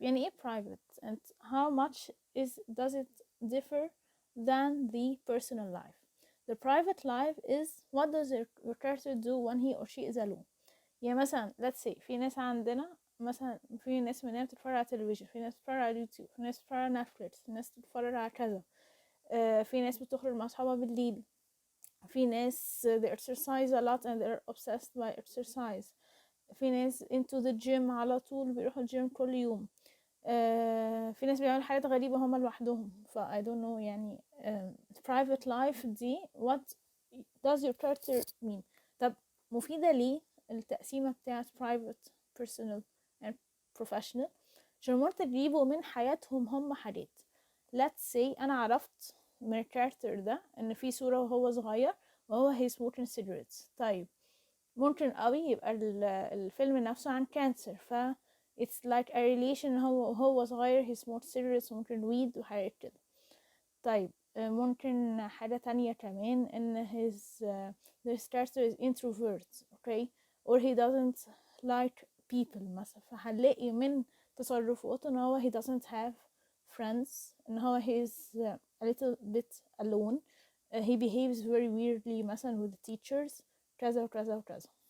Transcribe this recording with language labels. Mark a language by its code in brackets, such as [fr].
[ar] يعني ايه [en] private and how much does it differ than the personal life. the private life is what does your character do when he or she is alone. [ar] يعني مثلا [en] let's say [ar] في ناس عندنا مثلا، في ناس مننا بتتفرج على تلفزيون، في ناس بتتفرج على اليوتيوب، في ناس بتتفرج على نتفليكس، في ناس بتتفرج على كذا، في ناس بتخرج مع اصحابها بالليل، في ناس [en] they exercise a lot and they're obsessed by exercise، [ar] في ناس [en] into the gym [ar] على طول بيروحوا الجيم كل يوم، في ناس بيعملوا حاجات غريبة هما لوحدهم. [en] ف I don't know يعني private life دي what does your character mean. [ar] طب مفيدة ليه التقسيمة بتاعت private, personal and professional؟ عشان ممكن تجيبوا من حياتهم هم حاجات. [en] let's say [ar] أنا عرفت من الكاركتر ده إن في صورة وهو صغير وهو [en] he's smoking cigarettes. [ar] طيب ممكن قوي يبقى الفيلم نفسه عن كانسر، ف [en] it's like a relation [ar] هو صغير [en] he smoked cigarettes، [ar] ممكن weed وحاجات كده. طيب ممكن حاجة تانية كمان إن [en] the character is introvert okay or he doesn't like people [ar] مثلا، فهنلاقي من تصرفاته إن هو [en] he doesn't have friends، إن هو he's a little bit alone، he behaves very weirdly مثلا with the teachers [ar] كذا وكذا وكذا.